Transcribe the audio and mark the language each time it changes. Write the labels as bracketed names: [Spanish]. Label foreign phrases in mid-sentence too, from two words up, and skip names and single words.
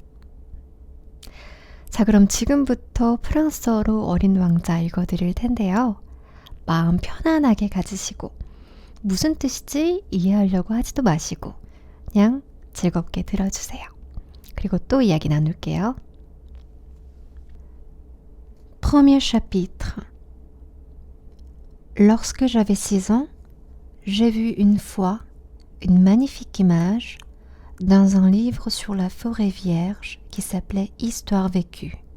[Korean] 자, 그럼 지금부터 프랑스어로 어린 왕자 읽어드릴 텐데요. 마음 편안하게 가지시고 무슨 뜻이지 이해하려고 하지도 마시고 그냥 즐겁게 들어주세요. 그리고 또 이야기 나눌게요. [French] Premier chapitre. Lorsque j'avais 6 ans, j'ai vu une fois une magnifique image dans un livre sur la forêt vierge qui s'appelait Histoire vécue.